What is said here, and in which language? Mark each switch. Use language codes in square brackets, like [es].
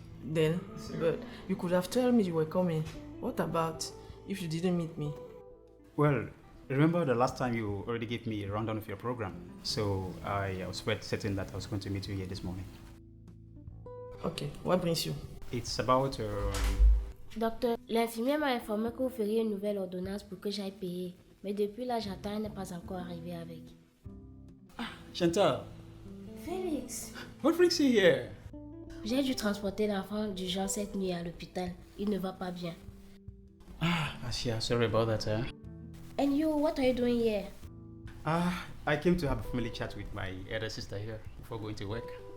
[en] Then, but you could have told me you were coming. What about if you didn't meet me? Well, remember the last time you already gave me a rundown of your program. So I was quite certain that I was going to meet you here this morning. Okay, what brings you? It's about, [fr] Docteur, l'infirmière m'a informé que vous feriez une nouvelle ordonnance pour que j'aille payer. Mais depuis là, j'attends, elle n'est pas encore arrivée avec. Chantal, Félix, [en] what brings you here? [fr] j'ai dû transporter l'enfant d'urgence cette nuit à l'hôpital. Il ne va pas bien. [en] Asia, sorry about that, huh? And you, what are you doing here? I came to have a family chat with my elder sister here before going to work.